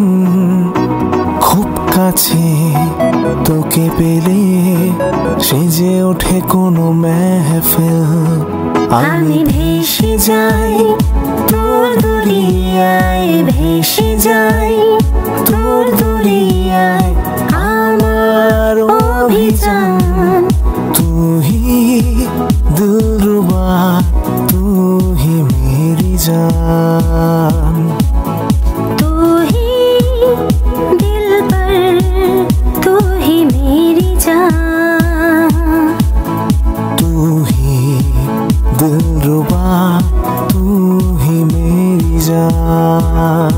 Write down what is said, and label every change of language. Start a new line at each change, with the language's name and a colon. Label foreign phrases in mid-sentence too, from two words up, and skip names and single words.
Bangla: খুব কাছে তোকে পেলে সেজে ওঠে কোনো মেহফিল আমি ভেসে যাই তোর দুনিয়ায় ভেসে যাই তোর দুনিয়ায় আমার অভিযান তুই দিলরুবা তুই
Hindi: मेरी जान तू ही दिल पर तू ही मेरी जान तू ही दिलरुबा तू ही मेरी जान